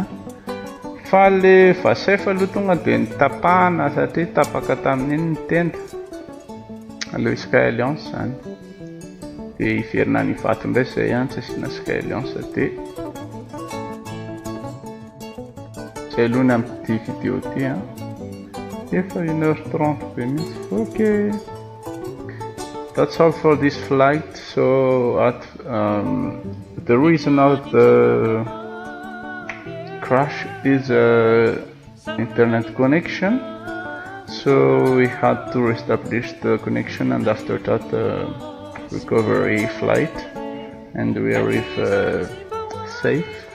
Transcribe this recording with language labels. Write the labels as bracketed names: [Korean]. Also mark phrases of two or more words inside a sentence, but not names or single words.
[Malagasy] Fa le vasefa aloha tonga de nitapahana satria tapaka tamin'iny ny tenda. Aleo Sky Alliance zany. De iverina ny vato ndray zay ihany tsy asiana Sky Alliance de zay aloha ny amin'ity vidéo ty a. Efa 1h30 be mihitsy. [English] Okay. That's all for this flight. So at the reason of the crash is internet connection. So we had to reestablish the connection, and after that recovery flight, and we arrived safe.